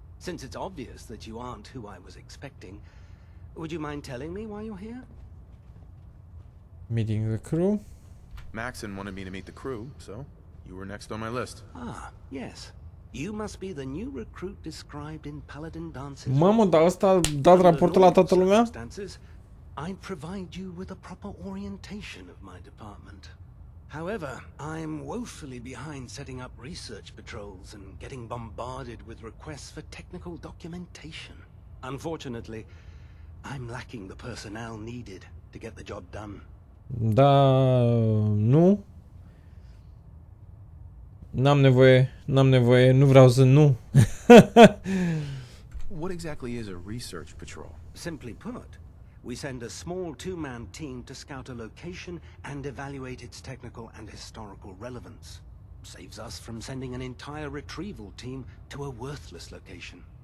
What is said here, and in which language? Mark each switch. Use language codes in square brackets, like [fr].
[en] Since it's obvious that you aren't who I was expecting, would you mind telling me why you're here? Meeting the crew. Maxon wanted me to meet the crew, so you were next on my list. Ah, yes. You must be the new recruit described in Paladin Dance's... [ro] Mamă, dar ăsta a dat raportul la toată lumea? [en] I'd provide you with a proper orientation of my department. However, I'm woefully behind setting up research patrols and getting bombarded with requests for technical documentation. Unfortunately, I'm lacking the personnel needed to get the job done. [ro] Da, nu. N-am nevoie, nu vreau să nu. [en] What exactly is a research patrol? Simply put, we send a small two-man team to scout a location and evaluate its technical and historical relevance. Saves us from sending an entire retrieval team to a worthless location.